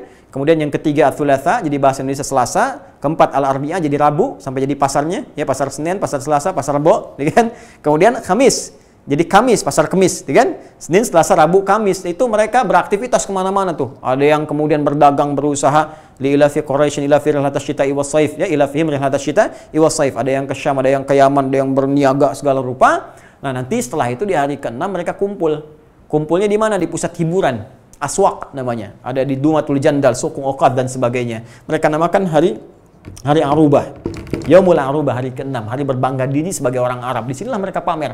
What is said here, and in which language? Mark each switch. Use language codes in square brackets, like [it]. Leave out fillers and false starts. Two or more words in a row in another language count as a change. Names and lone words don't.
[id] Kemudian yang ketiga Al-Thulatha, jadi bahasa Indonesia Selasa, keempat Al-Arbi'ah jadi Rabu sampai jadi pasarnya, ya, pasar Senin, pasar Selasa, pasar Rebo, kan? Kemudian Kamis. Jadi Kamis, pasar Kemis, kan? Senin, Selasa, Rabu, Kamis. Itu mereka beraktivitas kemana-mana tuh. Ada yang kemudian berdagang, berusaha. [ar] لإيلاف قريش إيلاف رحلة الشتاء والصيف. Ya, إيلافهم رحلة الشتاء والصيف. [id] Ada yang ke Syam, ada yang ke Yaman, ada yang berniaga segala rupa. Nah, nanti setelah itu di hari ke-6 mereka kumpul. Kumpulnya di mana? Di pusat hiburan. Aswaq namanya. Ada di Dumatul Jandal, Suku Uqad dan sebagainya. Mereka namakan hari Arubah. [ar] يوم العروبة, [id] hari ke-6, hari berbangga diri sebagai orang Arab. Di sinilah mereka pamer.